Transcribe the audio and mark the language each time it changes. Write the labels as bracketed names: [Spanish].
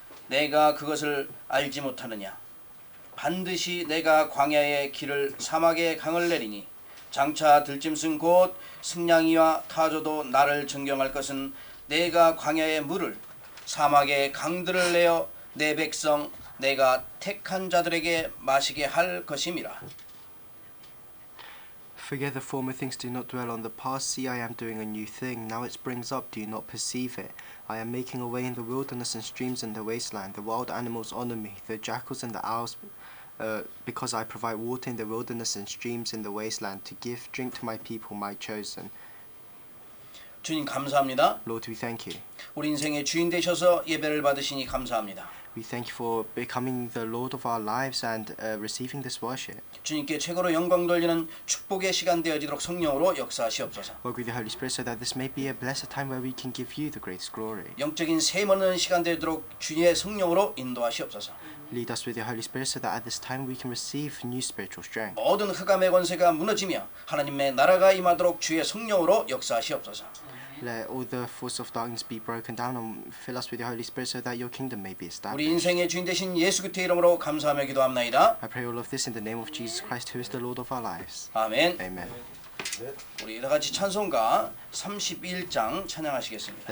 [Korean] 내가 그것을 알지 못하느냐. 반드시 내가 광야의 길을 사막의 강을 내리니 장차 들짐승 곧 승냥이와 타조도 나를 존경할 것은 내가 광야의 물을 사막의 강들을 내어 내 백성 내가 택한 자들에게 마시게 할 것임이라. [English] Forget the former things, do not dwell on the past. See, I am doing a new thing. Now it springs up, do you not perceive it? I am making a way in the wilderness and streams in the wasteland. The wild animals honor me, the jackals and the owls, because I provide water in the wilderness and streams in the wasteland, to give drink to my people, my chosen. [Korean] 주님 감사합니다. [English] Lord, we thank you. [Korean] 우리 인생의 주인 되셔서 예배를 받으시니 감사합니다. [English] We thank you for becoming the Lord of our lives and receiving this worship. [Korean] 주님께 최고로 영광 돌리는 축복의 시간 되어지도록 성령으로 역사하시옵소서. [English] Work with the Holy Spirit so that this may be a blessed time where we can give you the greatest glory. [Korean] 영적인 셈 얻는 시간 되도록 주님의 성령으로 인도하시옵소서. [English] Lead us with your Holy Spirit so that at this time we can receive new spiritual strength. [Korean] 모든 흑암의 권세가 무너지며 하나님의 나라가 임하도록 주의 성령으로 역사하시옵소서. [English] Let all the force of darkness be broken down and fill us with your Holy Spirit so that your kingdom may be [Korean] 우리 [English] established. [Korean] 인생의 주인 되신 예수 그리스도의 이름으로 감사하며 기도합나이다. [English] I pray all of this in the name of Jesus Christ, who is the Lord of our lives. [Korean] 아멘. [English] Amen. [Korean] 우리 다 같이 찬송가 31장 찬양하시겠습니다.